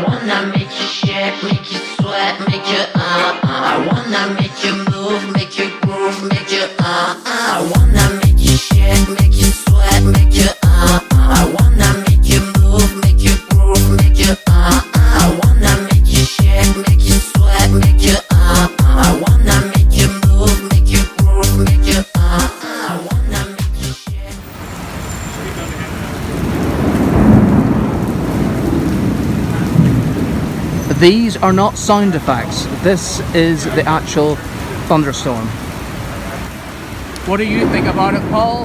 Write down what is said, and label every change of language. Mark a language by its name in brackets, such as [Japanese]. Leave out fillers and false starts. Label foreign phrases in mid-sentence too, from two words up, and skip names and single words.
[English] wanna make you shake, make you sweat, make you I wanna make you move, make you groove, make you I wanna make you shake, make you sweat, make you I wanna make you move, make you groove, make you I wanna make you shake, make you sweat, make you I wanna make you move, make you groove, make you I wanna make you shake. These are not sound effects. This is the actual thunderstorm. What do you think about it, Paul?